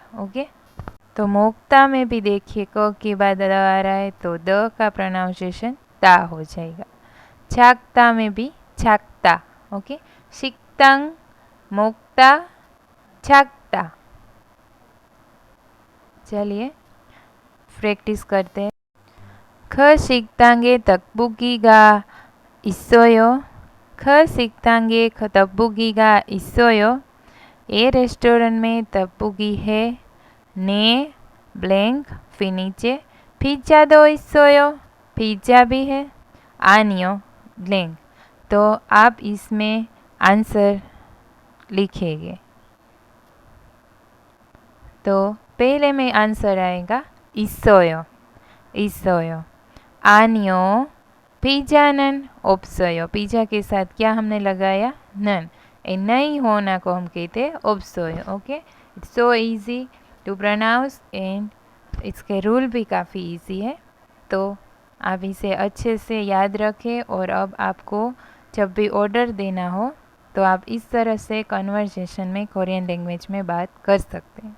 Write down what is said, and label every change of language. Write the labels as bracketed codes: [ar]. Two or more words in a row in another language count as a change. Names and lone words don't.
[hi] ओके. तो मोक्ता में भी देखिए क के बाद द आ रहा है तो द का प्रोनाउंसिएशन ता हो जाएगा. छाकता में भी छाकता. ओके. शिकतांग, मोक्ता, छाकता. चलिए प्रैक्टिस करते हैं. [ko] ख 식당에 떡볶이가 있어요. ख 식당에 떡볶이가 있어요. [hi] ए रेस्टोरेंट में 떡볶이 है. ने ब्लैंक, फिर नीचे [ko] 피자도 있어요. [hi] पिज्जा भी है. आनियो ब्लैंक. तो आप इसमें आंसर लिखेंगे. तो पहले में आंसर आएगा 있어요. [ko] 있어요. 아니요. पिज्जा는 없어요. [hi] पिज्जा के साथ क्या हमने लगाया? नन. ए नहीं होना को हम कहते हैं 없어요. ओके. [en] It's so easy to pronounce and [hi] इसके रूल भी काफ़ी इजी है. तो आप इसे अच्छे से याद रखें और अब आपको जब भी ऑर्डर देना हो तो आप इस तरह से कन्वर्सेशन में [en] Korean language [hi] में बात कर सकते हैं.